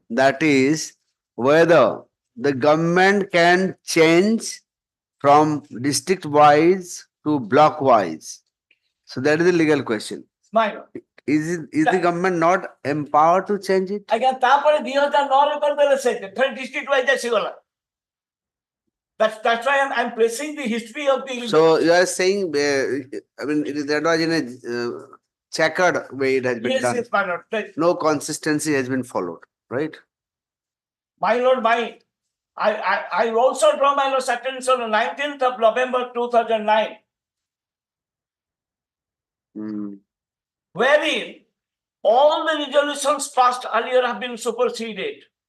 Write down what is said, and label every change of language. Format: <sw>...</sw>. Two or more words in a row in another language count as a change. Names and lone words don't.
<en>That is whether the government can change from district wise to block wise. So that is the legal question. My lord. Is the government not empowered to change it?</en> <or>Again, tapare 2009 ରେ କରିଦେଲେ ସେ</or> <en>district wise</en> <or>ଆସିଗଲା.</or> <en>That's why I'm placing the history of the. So you are saying, I mean, that was in a checkered way it has been Yes, done. yes, my lord. No consistency has been followed, right? My lord, I also draw my lord's attention on 19th of November 2009, wherein all the resolutions passed earlier have been superseded.</en>